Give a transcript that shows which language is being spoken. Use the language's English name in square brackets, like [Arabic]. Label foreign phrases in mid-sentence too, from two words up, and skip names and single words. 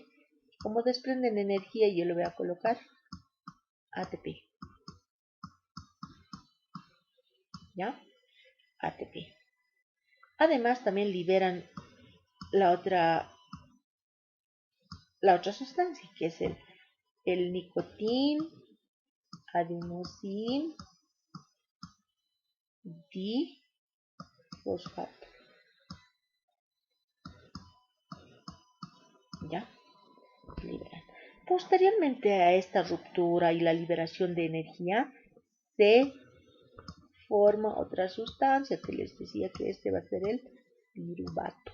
[Spanish] Como desprenden energía, yo le voy a colocar ATP, ¿ya? ATP. Además, también liberan la otra sustancia, que es el nicotín, adenosin, difosfato. ¿Ya? Liberan. Posteriormente a esta ruptura y la liberación de energía, se forma otra sustancia que les decía que este va a ser el piruvato.